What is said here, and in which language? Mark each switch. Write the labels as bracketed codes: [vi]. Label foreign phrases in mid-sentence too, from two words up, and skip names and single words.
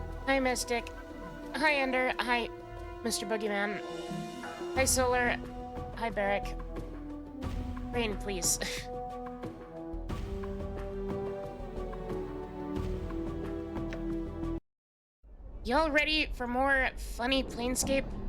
[en] Hi, Mystic. Hi, Ender. Hi, Mr. Boogeyman. Hi, Solar. Hi, Barrick. Rain, please. Y'all ready for more funny Planescape?